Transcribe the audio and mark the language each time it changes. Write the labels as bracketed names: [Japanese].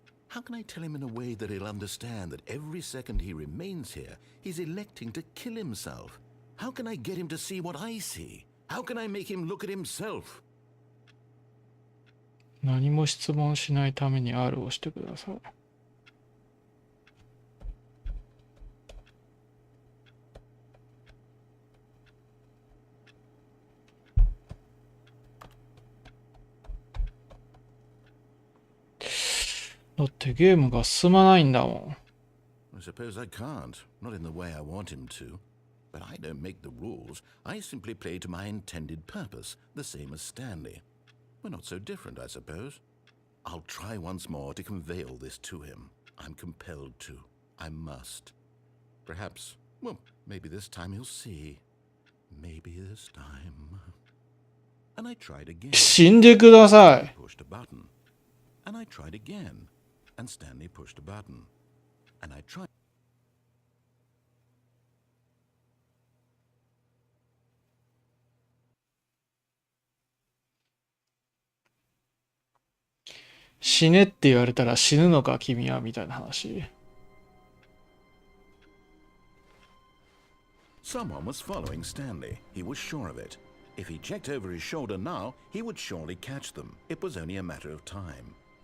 [English] How can I tell him in a way that he'll understand that every second he remains here, he's electing to kill himself? How can I get him to see what I see? How can I make him look at himself? [Japanese] 何も質問しないために R を押してください。だってゲームが進まないんだもん。 [English] I suppose I can't, not in the way I want him to. But I don't make the rules. I simply play to my intended purpose, the same as Stanley. We're not so different, I suppose. I'll try once more to convey all this to him. I'm compelled to. I must. Perhaps, well, maybe this time he'll see. Maybe this time. And I tried again. [Japanese] 死んでください。 [English] Pushed a button. And I tried again. And Stanley pushed a button. And I tried. [Japanese] 死ねって言われたら死ぬのか君はみたいな話。 [English] Someone was following Stanley. He was sure of it. If he checked over his shoulder now, he would surely catch them. It was only a matter of time.